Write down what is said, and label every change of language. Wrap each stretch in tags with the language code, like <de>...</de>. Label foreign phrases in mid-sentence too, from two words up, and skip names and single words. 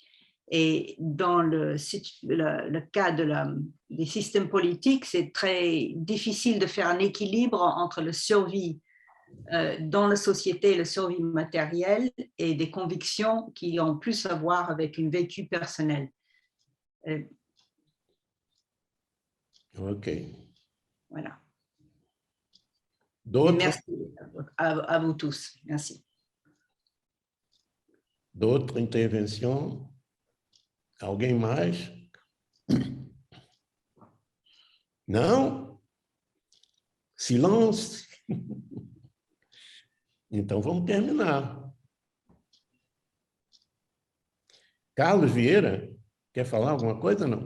<fr>Et dans le cas des systèmes politiques, c'est très difficile de faire un équilibre entre la survie dans la société, la survie matérielle et des convictions qui ont plus à voir avec une vécu personnelle. OK. Voilà. D'autres? Merci à vous tous. Merci.</fr> <pt>D'autres intervenções? Alguém mais? Não? Silêncio? Então, vamos terminar. Carlos Vieira, quer falar alguma coisa, não?</pt>